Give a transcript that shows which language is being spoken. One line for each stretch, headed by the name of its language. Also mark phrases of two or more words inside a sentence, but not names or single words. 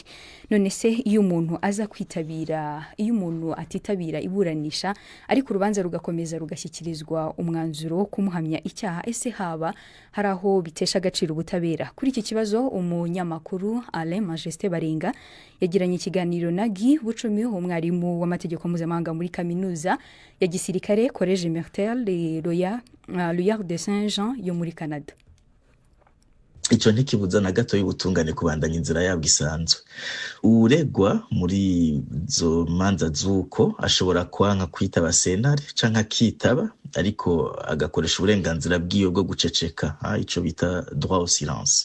Kinyarwanda: None se iyo umuntu atitabira iburanisha ariko urubanza rugakomeza rugashyikirizwa umwanzuro kumuhamya icyaha, ese haba hari aho bitesha agaciro ubutabera? Kuri iki kibazo umunyamakuru Alain Majesté Barenga yagiranye ikiganiro na Guy Bucumi, umwarimu w'amategeko mpuzamahanga muri kaminuza ya gisirikare Collège Martel Loyard de Saint-Jean yo muri Canada.
Rundi: Icyo ntikibuza na gato y'ubutungane kubandanya inzira yabwo isanzwe. Uregwa muri zo manza zuko ashobora kwanka kwitaba sentare canka kitaba ariko agakoresha uburenganzira bw'iyo bwo guceceka, ico bita
French: droit au silence.